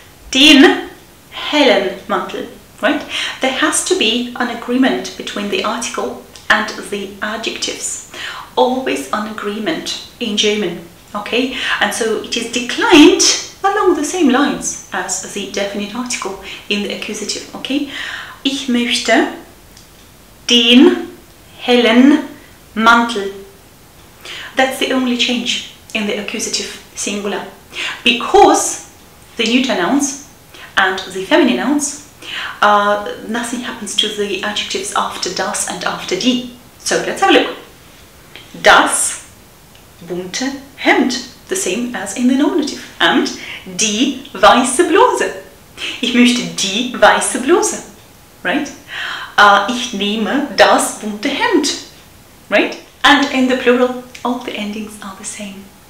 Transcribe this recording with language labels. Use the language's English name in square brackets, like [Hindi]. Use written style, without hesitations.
[German] Den hellen Mantel, [English] right? There has to be an agreement between the article and the adjectives. Always an agreement in German, okay? And so it is declined along the same lines as the definite article in the accusative, okay? [German] Ich möchte den hellen Mantel. [English] That's the only change in the accusative singular, because the neuter nouns and the feminine nouns, nothing happens to the adjectives after das and after die. So let's have a look. [German] Das bunte Hemd, [English] the same as in the nominative, and [German] die weiße Bluse. Ich möchte die weiße Bluse, right? Ich nehme das bunte Hemd, right? [English] And in the plural, all the endings are the same.